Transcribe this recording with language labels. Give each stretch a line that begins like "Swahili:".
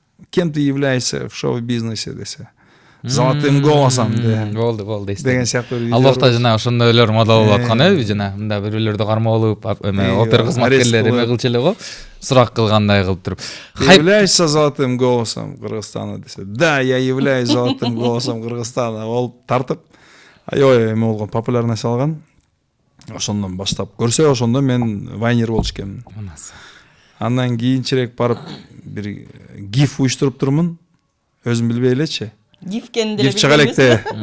Russian: Кем ты являешься в шоу-бизнесе
Kyrgyz: десе.
Russian: Золотым голосом
Kyrgyz: болду деген сыяктуу видео. Ал убакта жана ошондойлор мода болуп аткан, жана мында бирөөлөрдү кармап алып, опера кызматкерлери эме кылчу эле го, сурак кылгандай кылып туруп.
Russian: Являешься золотым голосом Кыргызстана
Kyrgyz: десе.
Russian: Да, я являюсь золотым голосом Кыргызстана.
Kyrgyz: Болуп тартып, аябай эме болгон, популярность алган. Ошондон баштап көрсө, ошондо мен вайнер болчу экенмин. Андан кийинчерээк барып бир гиф уюштуруп турмун. Өзүм билбей элечи. Гифкен деле Гиф чыга электе.